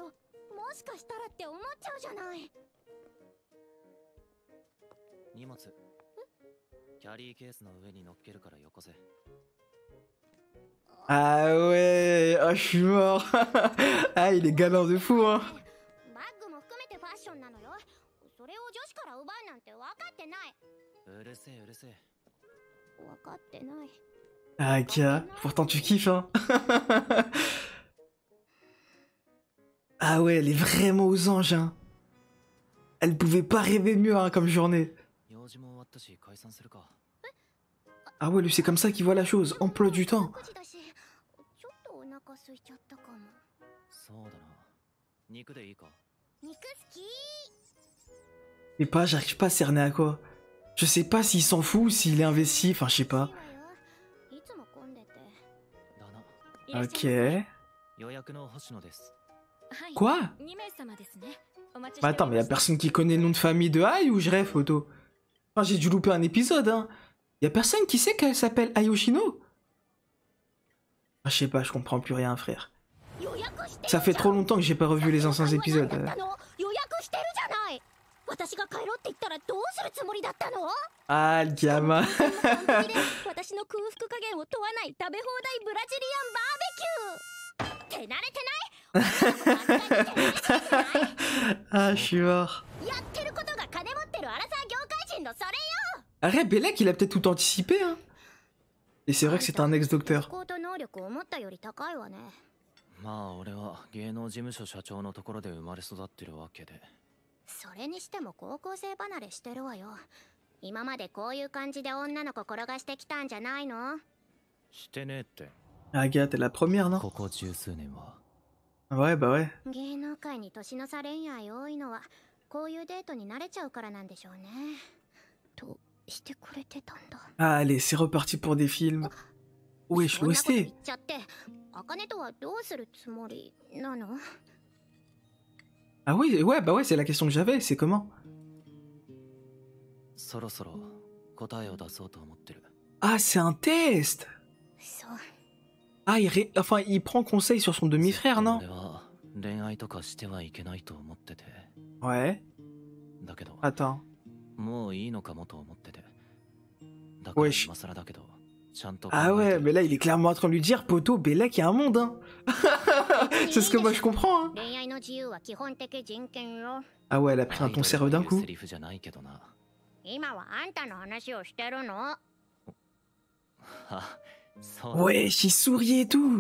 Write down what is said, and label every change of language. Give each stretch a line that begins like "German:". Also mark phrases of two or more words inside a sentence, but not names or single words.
French: Ah ouais, ah, je suis mort. Ah, il est galant de fou, hein.
Japanese: 女子から奪うなんて分かってない。うるせえうるせえ。分かってない。
French: Ah, Kia, pourtant tu kiffes, hein. Ah ouais, elle est vraiment aux anges, hein. Elle pouvait pas rêver mieux, hein, comme journée.
Japanese: 用事も終わったし解散するか。
French: Ah ouais, lui c'est comme ça qu'il voit la chose, emploi du temps.
Japanese: 9 時だし、ちょっとお腹空いちゃったかも。そうだな。肉でいいか。肉好き。
French: Je sais pas, j'arrive pas à cerner à quoi. Je sais pas s'il s'en fout ou s'il est investi, enfin je sais pas.
Japanese: いつも混んでて。だな。
French: Ok.
Japanese: 予約の星野です。
French: Quoi?
Japanese: 2名様ですね。
French: Bah attends, mais y a personne qui connaît le nom de famille de Ai ou je rêve, photo? Enfin, j'ai dû louper un épisode, hein. Y a personne qui sait qu'elle s'appelle Ai Yoshino? Ah, je sais pas, je comprends plus rien, frère. Ça fait trop longtemps que j'ai pas revu les anciens épisodes. Ah, le gamin. Ah, je suis mort. Arrête, Bellec, il a peut-être tout anticipé, hein. Et c'est vrai que c'est un ex-docteur.
Japanese: まあ俺は芸能事務所社長のところで生まれ育ってるわけで。それにしても高校生離れしてるわよ。今までこういう感じで女の子転がしてきたんじゃないの？してねえって。
French: Agathe, t'es la première, non?
Japanese: ここ十数年は。
French: Ouais, bah ouais.
Japanese: 芸能界に年の差恋愛多いのはこういうデートに慣れちゃうからなんでしょうね。としてくれてたんだ。
French: Ah, allez, c'est reparti pour des films. Wesh, l'OST. Ah oui, ouais, bah ouais, c'est la question que j'avais, c'est comment?
Japanese: そろそろ答えを出そうと思ってる。
French: Ah, c'est un test. Ah, enfin, il prend conseil sur son demi-frère, non?
Japanese: 俺は恋愛とかしてはいけないと思ってて。
French: Ouais.
Japanese: だけど
French: Attends.
Japanese: もういいのかもと思ってて。だから今更だけど。
French: Ah ouais, mais là il est clairement en train de lui dire, poto, Bellec, il y a un monde, hein. C'est ce que moi je comprends, hein. Ah ouais, elle a pris un ton sérieux d'un coup. Wesh, il sourit et tout.